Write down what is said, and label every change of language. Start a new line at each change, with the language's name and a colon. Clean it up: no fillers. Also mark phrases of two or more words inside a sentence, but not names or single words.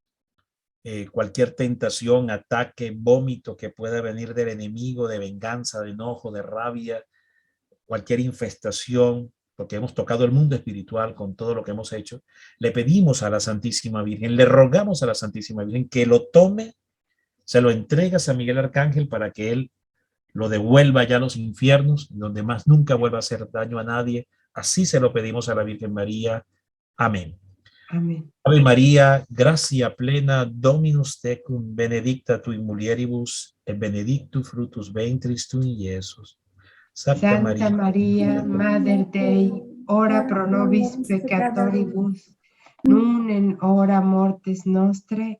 Spanish: Cualquier tentación, ataque, vómito que pueda venir del enemigo, de venganza, de enojo, de rabia, cualquier infestación, porque hemos tocado el mundo espiritual con todo lo que hemos hecho, le pedimos a la Santísima Virgen, le rogamos a la Santísima Virgen que lo tome, se lo entregue a San Miguel Arcángel para que él lo devuelva ya a los infiernos, donde más nunca vuelva a hacer daño a nadie. Así se lo pedimos a la Virgen María. Amén. Amén.
Latin: Ave María, gracia plena, Dominus tecum, benedicta tu in mulieribus, et benedictus fructus ventris tui, Iesus. Santa María, Mater Dei, ora pro nobis peccatoribus, nun en hora mortis nostre.